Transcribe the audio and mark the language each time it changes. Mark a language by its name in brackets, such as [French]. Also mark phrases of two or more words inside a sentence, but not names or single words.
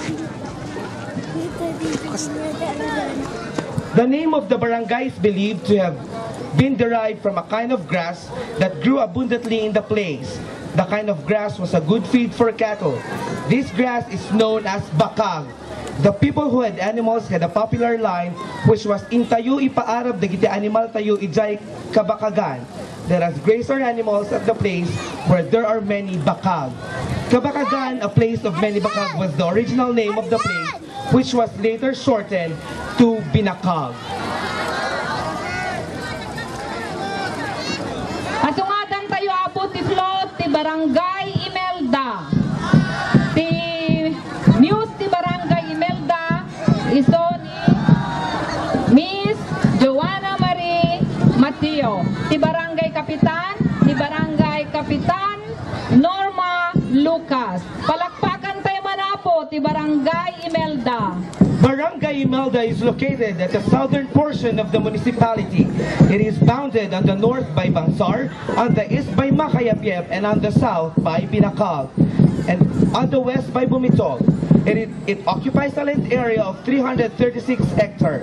[English] The name of the barangay is believed to have been derived from a kind of grass that grew abundantly in the place. The kind of grass was a good feed for cattle. This grass is known as bakag. The people who had animals had a popular line which was [Iloko] intayo ipaarab dagiti animal tayo ijay kabakagan. [English] There are grazer animals at the place where there are many bakag. Kabakagan, a place of many bakag, was the original name of the place, which was later shortened to Binakag. [Iloko] Asungatan tayo apo ti float ti Barangay Imelda. Ti Muse ti Barangay Imelda iso ni Miss Joanna Marie Mateo. Ti Barangay Kapitan Norma Lucas. Palakpakan tayo manapo ti Barangay Imelda. [English] Barangay Imelda is located at the southern portion of the municipality. It is bounded on the north by Bangsar, on the east by Macayapyep, and on the south by Binakag, and on the west by Bumitog. It occupies a land area of 336 hectares.